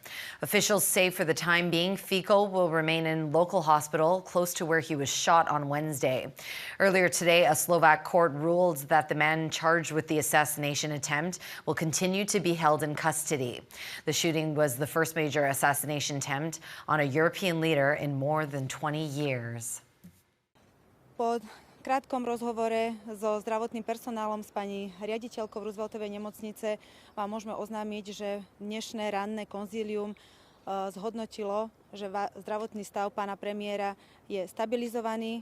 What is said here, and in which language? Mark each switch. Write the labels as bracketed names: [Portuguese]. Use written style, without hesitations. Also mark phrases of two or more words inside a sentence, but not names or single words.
[English] Officials say for the time being, Fico will remain in local hospital close to where he was shot on Wednesday. Earlier today, a Slovak court ruled that the man charged with the assassination attempt will continue to be held in custody. The shooting was the first major assassination attempt on a European leader in more than 20 years. [Slovak] Po krátkom rozhovore so zdravotným personálom s pani riaditeľkou Rooseveltovej nemocnice vám môžeme oznámiť, že dnešné ranné konzílium zhodnotilo, že zdravotný stav pána premiéra je stabilizovaný.